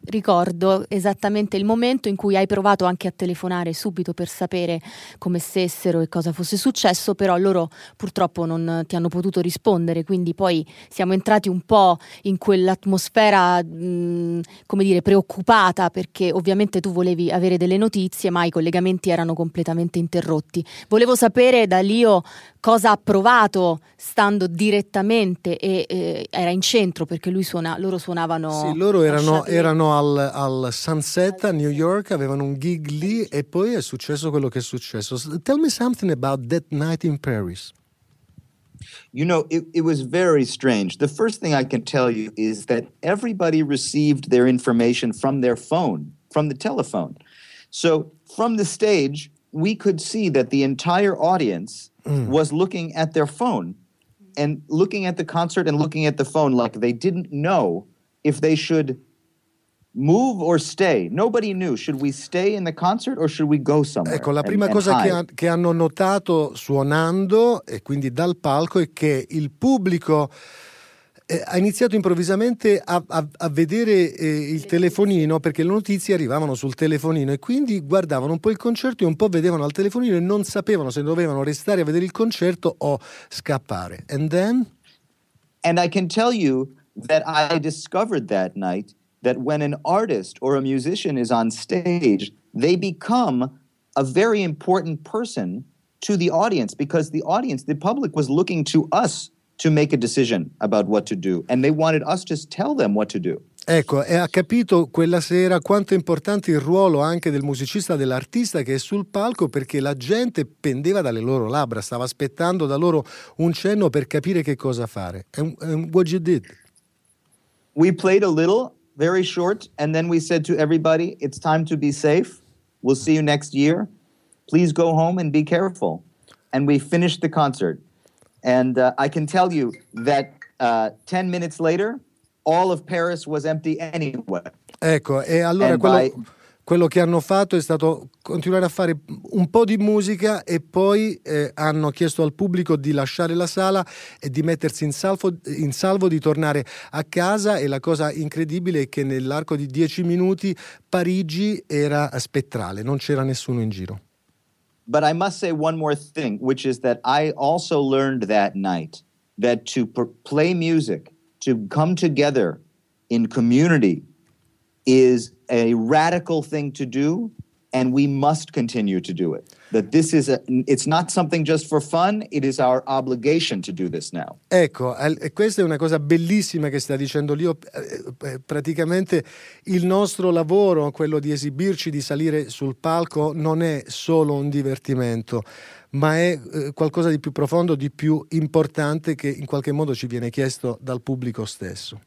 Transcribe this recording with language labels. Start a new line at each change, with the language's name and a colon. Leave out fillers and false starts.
Italian: Ricordo esattamente il momento in cui hai provato anche a telefonare subito per sapere come stessero e cosa fosse successo, però loro purtroppo non ti hanno potuto rispondere, quindi poi siamo entrati un po' in quell'atmosfera come dire preoccupata, perché ovviamente tu volevi avere delle notizie ma i collegamenti erano completamente interrotti. Volevo sapere da Leo cosa ha provato stando direttamente e era in centro, perché lui loro suonavano. Sì, loro erano al Sunset a New York, avevano un gig lì e poi è successo quello che è successo.
English: Tell me something about that night in Paris. You know, it was very strange. The first thing I can tell you is that everybody received their information from their phone, from the telephone. So, from the stage we could see that the entire audience was looking at their phone and looking at the concert and looking at the phone, like they didn't know if they should move or stay. Nobody knew. Should we stay in the concert or should we go somewhere?
Italian: Ecco, la prima cosa che hanno notato suonando e quindi dal palco è che il pubblico ha iniziato improvvisamente a vedere il telefonino, perché le notizie arrivavano sul telefonino, e quindi guardavano un po' il concerto e un po' vedevano al telefonino e non sapevano se dovevano restare a vedere il concerto o scappare.
English: And then? And I can tell you that I discovered that night that when an artist or a musician is on stage, they become a very important person to the audience, because the audience, the public, was looking to us to make a decision about what to do, and they wanted us to tell them what to do.
Italian: Ecco, e ha capito quella sera quanto è importante il ruolo anche del musicista, dell'artista che è sul palco, perché la gente pendeva dalle loro labbra, stava aspettando da loro un cenno per capire che cosa fare.
English: And what you did? We played a little, very short, and then we said to everybody, it's time to be safe, we'll see you next year, please go home and be careful. And we finished the concert. And I can tell you that 10 minutes later, all of Paris was empty anyway.
Italian: Ecco, e allora quello che hanno fatto è stato continuare a fare un po' di musica e poi hanno chiesto al pubblico di lasciare la sala e di mettersi in salvo, di tornare a casa. E la cosa incredibile è che nell'arco di 10 minuti Parigi era spettrale, non c'era nessuno in giro.
English: But I must say one more thing, which is that I also learned that night that to play music, to come together in community, is a radical thing to do, and we must continue to do it. That this is it's not something just for fun, it is our obligation to do this now.
Italian: Ecco, questa è una cosa bellissima che sta dicendo Leo. Praticamente il nostro lavoro, quello di esibirci, di salire sul palco, non è solo un divertimento, ma è qualcosa di più profondo, di più importante, che in qualche modo ci viene chiesto dal pubblico stesso.